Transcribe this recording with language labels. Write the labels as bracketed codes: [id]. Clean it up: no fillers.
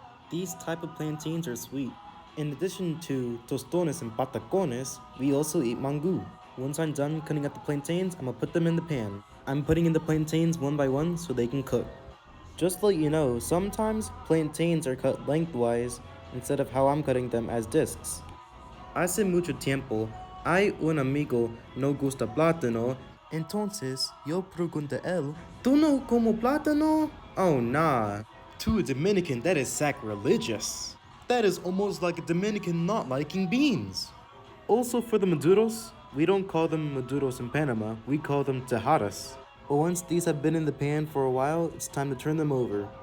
[en] These type of plantains are sweet. In addition to tostones and patacones, we also eat mango. Once I'm done cutting up the plantains, I'm gonna put them in the pan. I'm putting in the plantains one by one so they can cook. Just to let you know, sometimes plantains are cut lengthwise instead of how I'm cutting them as discs. [es] Hace mucho tiempo, hay un amigo no gusta plátano, entonces yo pregunté a él, ¿tú no como plátano? [en] Oh nah. To a Dominican, that is sacrilegious. That is almost like a Dominican not liking beans. Also for the maduros, we don't call them maduros in Panama, we call them tejadas. But once these have been in the pan for a while, it's time to turn them over.